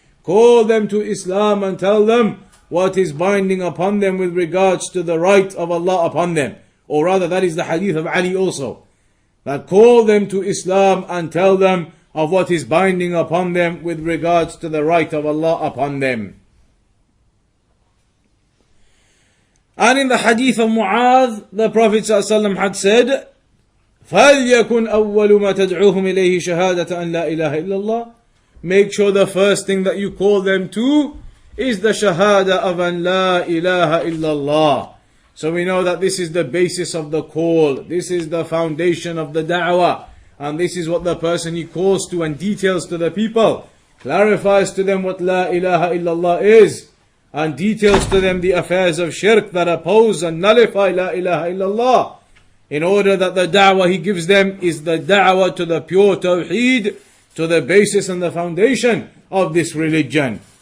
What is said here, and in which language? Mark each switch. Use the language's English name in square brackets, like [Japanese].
[English] Call them to Islam and tell them what is binding upon them with regards to the right of Allah upon them. Or rather, that is the hadith of Ali also. That call them to Islam and tell them of what is binding upon them with regards to the right of Allah upon them. And in the hadith of Muadh, the Prophet ﷺ had said, [Arabic] فَلْيَكُنْ أَوَّلُ مَا تَدْعُوهُمْ إِلَيْهِ شَهَادَةً أَنْ لَا إِلَهَ إِلَّا اللَّهِ. [English] Make sure the first thing that you call them to is the shahada of an la ilaha illallah. So we know that this is the basis of the call. This is the foundation of the da'wah. And this is what the person he calls to and details to the people, clarifies to them what la ilaha illallah is, and details to them the affairs of shirk that oppose and nullify la ilaha illallah, in order that the da'wah he gives them is the da'wah to the pure tawheed, to the basis and the foundation of this religion.